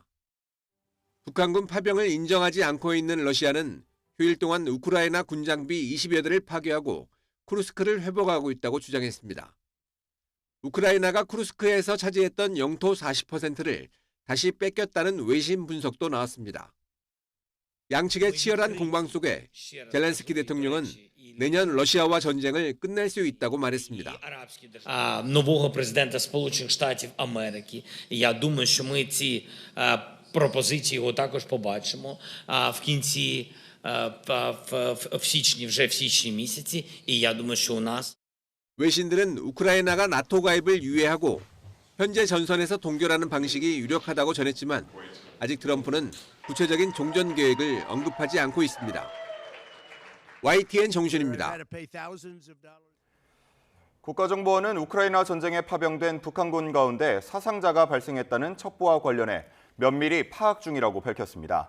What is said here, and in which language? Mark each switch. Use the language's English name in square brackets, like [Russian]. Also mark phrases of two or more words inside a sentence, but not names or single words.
[Korean] 북한군 파병을 인정하지 않고 있는 러시아는 휴일 동안 우크라이나 군장비 20여 대를 파괴하고 쿠르스크를 회복하고 있다고 주장했습니다. 우크라이나가 쿠르스크에서 차지했던 영토 40%를 다시 뺏겼다는 외신 분석도 나왔습니다. 양측의 치열한 공방 속에 젤렌스키 대통령은 내년 러시아와 전쟁을 끝낼 수 있다고 말했습니다. [Ukrainian] нового президента Сполучених Штатів Америки. Я думаю, що ми ці пропозиції його також побачимо в кінці в січні, вже в січні місяці. І я думаю, що у нас [Korean] 외신들은 우크라이나가 나토 가입을 유예하고 현재 전선에서 동결하는 방식이 유력하다고 전했지만 아직 트럼프는 구체적인 종전 계획을 언급하지 않고 있습니다. YTN 정준입니다. 국가정보원은 우크라이나 전쟁에 파병된 북한군 가운데 사상자가 발생했다는 첩보와 관련해 면밀히 파악 중이라고 밝혔습니다.